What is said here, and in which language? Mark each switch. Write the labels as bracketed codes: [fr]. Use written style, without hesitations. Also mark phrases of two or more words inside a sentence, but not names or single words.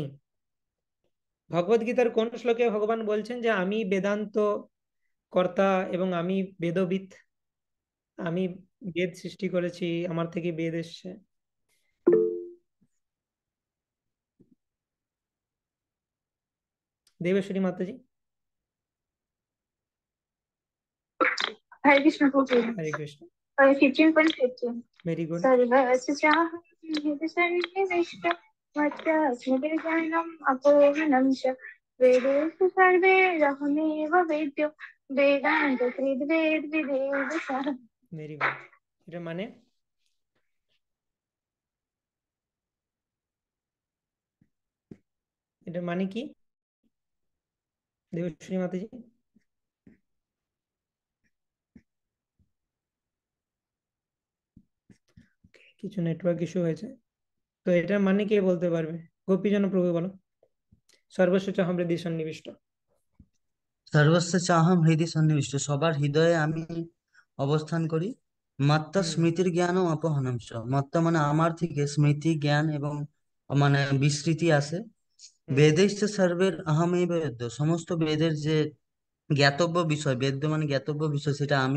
[bn] ভগবদ গীতার কোন শ্লোকে ভগবান বলছেন যে আমি বেদান্ত কর্তা এবং আমি বেদবিৎ, আমি বেদ সৃষ্টি করেছি, আমার থেকে বেদ এসছে? দেবেশ্বরী মাতাজি। [hi] हरे कृष्ण प्रभु। हरे कृष्ण। 15.15 [en] very good. [sa] सर्वस्य चाहं हृदि सन्निविष्ट मत्स्मृतिर्ज्ञानम् अपूर्णं च वेदेषु सर्वैरहमेव वेद्यो वेदांत त्रिवेद विवेद सह। [en] very good. [bn] এটা মানে এটার মানে কি দেবশ্রী মাতাজি? কিছু নেটওয়ার্ক ইস্যু হয়েছে, তো এটার মানে কে বলতে পারবে? গোপীজন প্রভু বলো। [sa] সর্বস্ব চাহম হৃদি সন্নিবিষ্ট। সর্বস্ব চাহম হৃদি সন্নিবিষ্ট, [bn] সবার হৃদয়ে আমি অবস্থান করি। মাত্রা হুম [sa] স্মৃতির জ্ঞান ও অপহরণম চ। [bn] মাত্রা মানে আমার থেকে স্মৃতি জ্ঞান এবং মানে বিস্মৃতি আসে। হুম [sa] বেদেশ সর্বের আহমেব বেদ্য, [bn] সমস্ত বেদের যে জ্ঞাতব্য বিষয়, বেদ্য মানে জ্ঞাতব্য বিষয়, সেটা আমি।